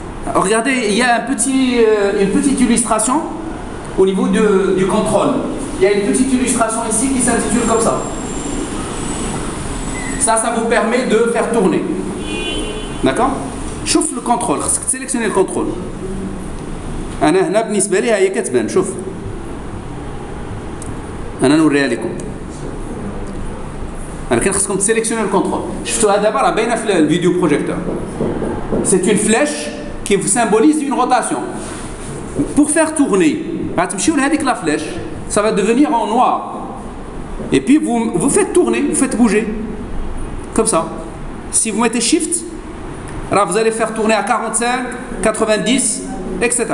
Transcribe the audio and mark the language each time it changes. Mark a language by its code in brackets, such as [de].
[fr] Alors, regardez, il y a une petite illustration au niveau du contrôle. Il y a une petite illustration ici qui s'intitule comme ça. Ça vous permet de faire tourner. D'accord? [ar] شوف [fr] le contrôle. [ar] خصك [fr] sélectionner le contrôle. [ar] أنا هنا بالنسبة لي هي كتبان. شوف. أنا نوريها لكم. ولكن خصكم تسيليكسيوني الكونترول. شفتوها دابا راه باينه في الفيديو بروجيكتور. [fr] C'est une flèche qui vous symbolise une rotation. Pour faire tourner, [ar] غتمشيو لهذيك [fr] la flèche, ça va devenir en noir. Et puis vous faites tourner, vous faites bouger. Comme ça. Si vous mettez Shift, alors vous allez faire tourner à 45, 90, etc.